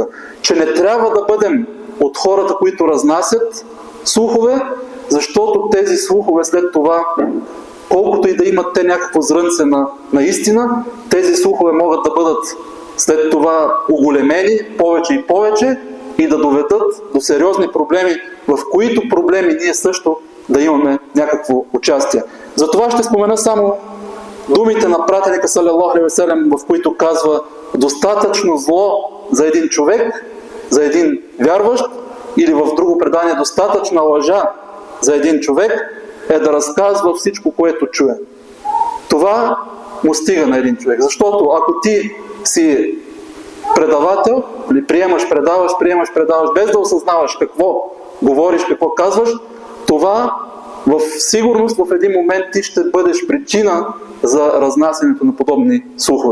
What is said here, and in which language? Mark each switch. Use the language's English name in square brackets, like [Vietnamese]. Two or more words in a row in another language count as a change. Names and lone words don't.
[Bulgarian] Че не трябва да бъдем от хората, които разнасят слухове, защото тези слухове след това, колкото и да имат те някакво зрънце на истина, тези слухове могат да бъдат след това оголемени повече и повече и да доведат до сериозни проблеми, в които проблеми ние също да имаме някакво участие. Затова ще спомена само думите на пратеника [Arabic] صلى الله عليه وسلم, [Bulgarian] в които казва: достатъчно зло за един човек, за един вярващ, или в друго предание достатъчна лъжа за един човек е да разказва всичко, което чуе. Това му стига на един човек. Защото ако ти си предавател, или приемаш, предаваш, без да осъзнаваш какво говориш, какво казваш, това в сигурност в един момент ти ще бъдеш причина за разнасянето на подобни слухове.